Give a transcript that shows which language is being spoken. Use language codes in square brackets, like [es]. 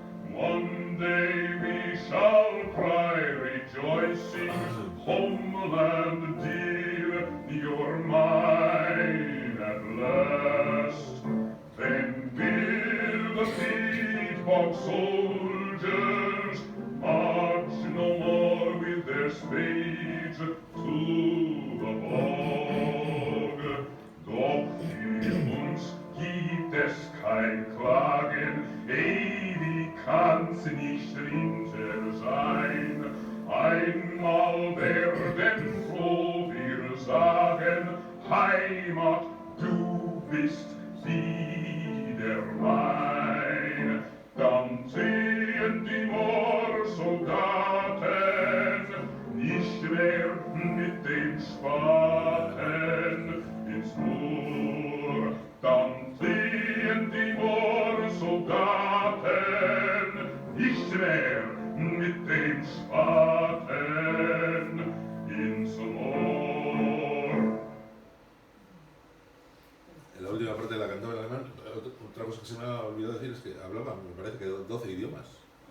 [en] One day we shall cry rejoicing, homeland dear, you're mine at last. Then will the peat bog soldiers march no more with their spades to the bog. [de] Doch für uns gibt es kein Klagen, wie kann's nicht Winter sein. Einmal werden froh wir sagen, Heimat, du bist wieder mein. Dann sehen die Moorsoldaten nicht mehr mit den Spaten ins Moor. Dann sehen die Moorsoldaten nicht mehr mit den Spaten ins Moor. [es] En la última parte la cantaba en alemán. Otra cosa que se me ha olvidado decir es que hablaba, me parece que 12 idiomas.